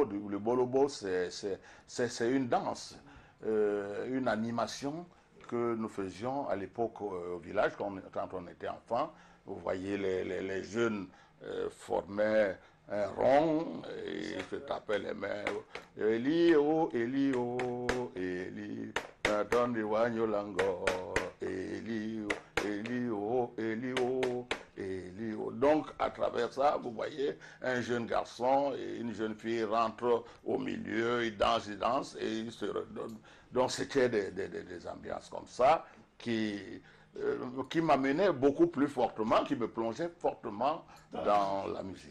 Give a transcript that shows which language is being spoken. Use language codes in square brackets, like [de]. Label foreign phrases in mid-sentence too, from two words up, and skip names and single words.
[fr] Le bolobo, c'est une danse, une animation que nous faisions à l'époque au village, quand on était enfant. Vous voyez, les jeunes formaient un rond et se tapaient les mains. [ln] Elio, Elio, Eli, Natondi Wanyolango, Elio, Elio, Elio, Elio. [fr] Donc, à travers ça, vous voyez, un jeune garçon et une jeune fille rentrent au milieu, ils dansent et ils se redonnent. Donc, c'était des ambiances comme ça qui m'amenaient beaucoup plus fortement, qui me plongeaient fortement dans la musique.